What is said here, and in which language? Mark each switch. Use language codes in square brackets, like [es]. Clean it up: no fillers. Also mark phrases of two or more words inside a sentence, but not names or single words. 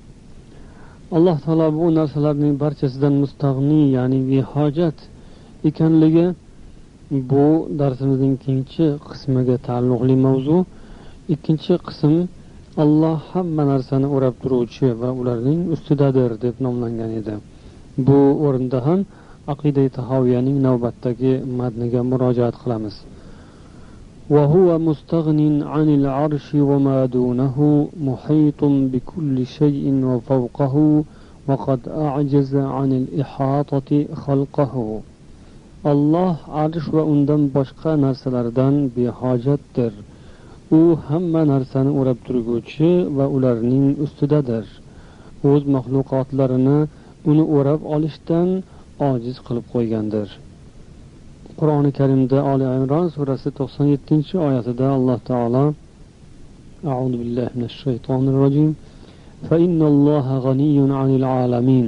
[uz] Alloh taolo bu narsalarning barchasidan mustag'ni, ya'ni behojat ekanligi bu darsimizning ikkinchi qismiga taalluqli mavzu. Ikkinchi qism Alloh hamma narsani o'rab turuvchi va ularning ustidadir deb nomlangan edi. Bu o'rinda ham Aqida-i Tahoviyaning navbatdagi matniga murojaat qilamiz. [ar] وهو مستغن عن العرش وما دونه محيط بكل شيء وفوقه وقد أعجز عن الإحاطة خلقه. [uz] الله arsh va undan boshqa narsalardan behojatdir. U hamma narsani o'rab turguvchi va ularning ustidadir. O'z maxluqotlarini uni o'rab olishdan ojiz qilib qo'ygandir. Qur'oni Karimda Ali Imron surasi 97-oyatida Alloh taolo [ar] أعوذ بالله من الشيطان الرجيم فإن الله غني عن العالمين.